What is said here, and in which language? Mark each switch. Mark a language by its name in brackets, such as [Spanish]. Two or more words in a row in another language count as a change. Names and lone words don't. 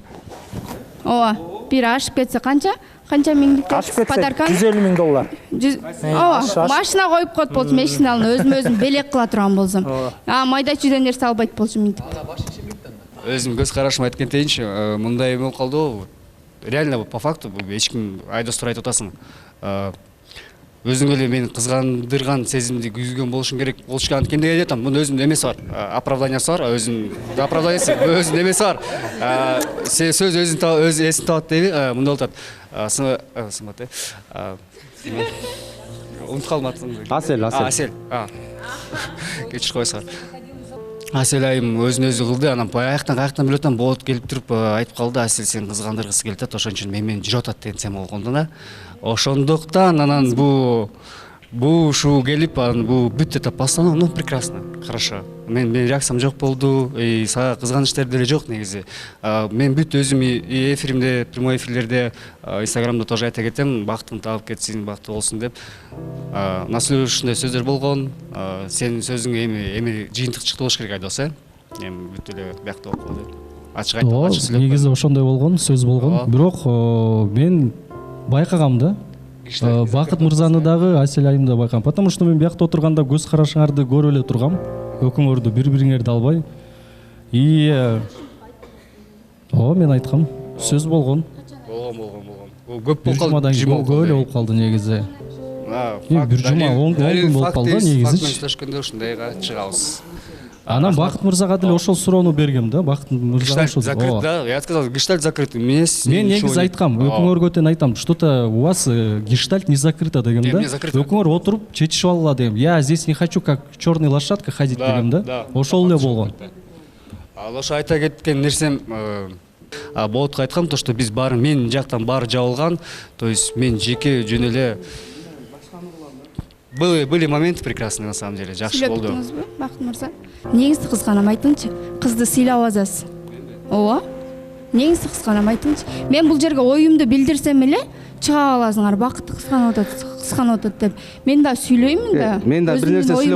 [Kyrgyz] Ооба, бир ашып кетсе канча миңдик подарканы? $150 000. Ооба, машина коюп коет болчумун, эшиктин өзүм белек кыла турган болсом. Майда чүйдөн нерсе албайт болчумун мынтип. Өзүм көз карашым айтып кетейинчи, мындай болуп калды. [Russian] Реально по факту [Kyrgyz] эч ким Айдостур айтып атасың. Өзүң эле мени кызгандырган сезимди күзгөн болушуң керек. Болуш анткени деп айтам. Мунун өзүнүн эмеси бар. Оправданиясы бар, өзүнүн оправданиясы, өзүнүн эмеси бар. Сөз өзүн эсин табат дейби. Мындай болуп атат. Сымат. Унутуп калдым атын. Асел. Кечирип койсоңор. Асел айым өзүн өзү кылды, анан каяктан билип атам, болот келип туруп айтып калды. Асел сен кызгандыргысы келип атат, ошон үчүн менен жүрүп атат деген сем болгондо да. Ошондуктан анан бу ушу келип, анан бу бүт [Russian] это постанова, ну прекрасно, хорошо. [Kyrgyz] Мен реакциям жок болду, сага кызганычтар деле жок негизи. Мен бүт өзүм и эфиримде, [Russian] прямой эфирлерде, [Kyrgyz] Инстаграмда тоже айта кетем, бактын таап кетсин, бактуу болсун деп. На ушундай сөздөр болгон. Сенин сөзүң эми жыйынтык чыкты болуш керек Айдос, эми бүт эле бияктуу болуп калды. Ачык айтып. Негизи ошондой болгон, сөз болгон. Бирок мен байкагам да. Бакыт мырзаны дагы, Асел айымды байкагам. [Russian] Потому что [Kyrgyz] мен биякта отурганда көз карашыңарды көрүп эле тургам. Өкүңөрдү бири-бириңерди албай. Мен айткам, сөз болгон. Болгон. Көп болуп калды. Көп эле болуп калды негизи. Бир жума 10 күн болуп калды негизи. Фактын сөйлөшкөндө ушундайга чыгабыз. Анан Бакыт мырзага деле ошол суроону бергем да. Бакыт мырза ошол закрыт, да. [Russian] Я сказал, гештальт закрыт. [Kyrgyz] Мен негизи айткам, өкүңөргө тең айтам, [Russian] что-то у вас гештальт не закрыто [Kyrgyz] дегем да. Өкүңөр отуруп чечишип алгыла дегем. [Russian] Я здесь не хочу как черная лошадка ходить [Kyrgyz] дегем да. Ошол эле болгон. Ал ошо айта кеткен нерсем болотко айткам, [Russian] то что [Kyrgyz] биз баары мен жактан баары жабылган, [Russian] то есть [Kyrgyz] мен жеке жөн эле [Russian] были моменты прекрасные на самом деле, [Kyrgyz] жакшы болду. Бакыт мырза, негизи кызганам айтыңчы, кызды сыйлап азасыз. Ооба. Негизи кызганам айтыңчы. Мен бул жерге оюмду билдирсем эле чыга аласыңар, Бакытты кызганып атат. кысканып атат деп. Мен да сүйлөймүн да. Мен да бир нерсе сүйлөп